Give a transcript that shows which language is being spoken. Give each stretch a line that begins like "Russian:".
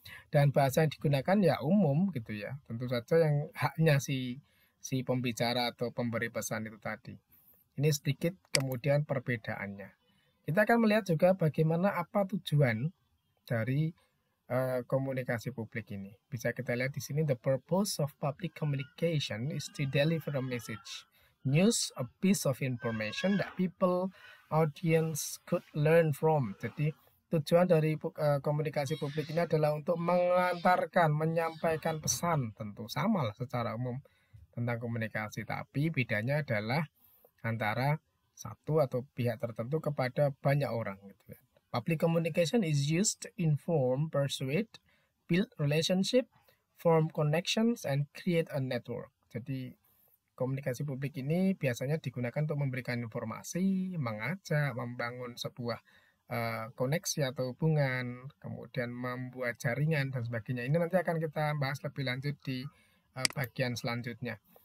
Indonesian: Dan bahasa yang digunakan ya umum gitu ya, tentu saja yang haknya si pembicara atau pemberi pesan itu tadi. Ini sedikit kemudian perbedaannya. Kita akan melihat juga bagaimana apa tujuan dari komunikasi publik ini. Bisa kita lihat di sini,
English: the purpose of public communication is to deliver a message, news, a piece of information that people audience could learn from.
Indonesian: Jadi tujuan dari komunikasi publik ini adalah untuk mengantarkan, menyampaikan pesan, tentu sama lah secara umum tentang komunikasi, tapi bedanya adalah antara satu atau pihak tertentu kepada banyak orang gitu ya.
English: Public communication is used to inform, persuade, build relationship, form connections, and create a network.
Indonesian: Jadi komunikasi publik ini biasanya digunakan untuk memberikan informasi, mengajak, membangun sebuah koneksi atau hubungan, kemudian membuat jaringan dan sebagainya. Ini nanti akan kita bahas lebih lanjut di bagian selanjutnya.